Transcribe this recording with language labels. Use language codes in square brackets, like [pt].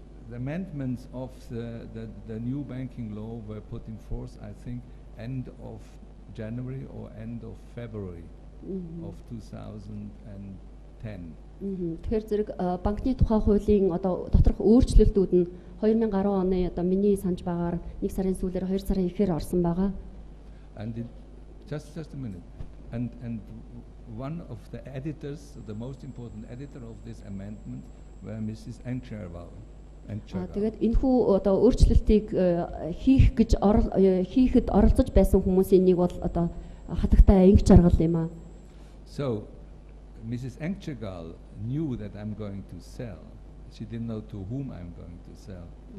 [en] The amendments of the new banking law were put in force, I think, end of January or end of February of 2010. [mn] Тэгэхээр зэрэг банкны тухай хуулийн одоо доторх өөрчлөлтүүд нь 2010 оны одоо миний санаж байгаагаар 1 сарын сүүлээр 2 сарын ихээр орсон байгаа. [en] And just a minute. And one of the editors, the most important editor of this amendment, were Mrs. Engcherval. [mn] Тэгээд энэхүү одоо өөрчлөлтийг хийхэд оролцож байсан хүмүүсийн нэг бол одоо хатагтай анги жаргал юм аа. [en] So Mrs. Engcherval knew that I'm going to sell. She didn't know to whom I'm going to sell.